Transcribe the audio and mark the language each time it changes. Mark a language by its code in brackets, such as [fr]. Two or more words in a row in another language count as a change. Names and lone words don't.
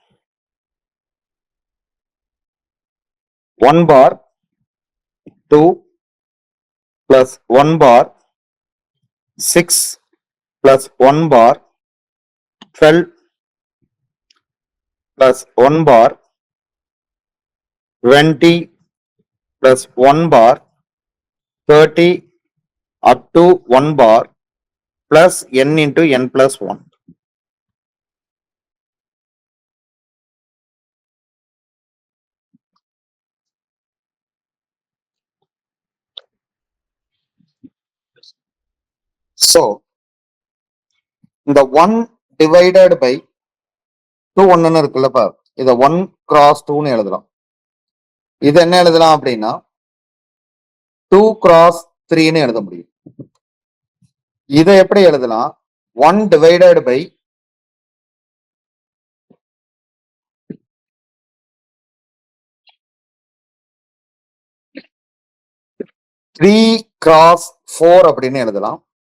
[en] 1 bar 2 plus 1 bar 6 plus 1 bar 12 plus 1 bar 20 plus 1 bar 30 up to 1 bar plus n into n plus 1. So, [ta] இந்த [en] 1 divided by 2 [ta] 1 இருக்குல்லப்பா, இத [en] 1 cross 2 [ta] எழுதலாம். இது என்ன எழுதலாம் அப்படின்னா [en] 2 cross 3 [ta] எழுத முடியும். இதை எப்படி எழுதலாம், [en] 1 divided by 3 cross 4 [ta] அப்படின்னு எழுதலாம்.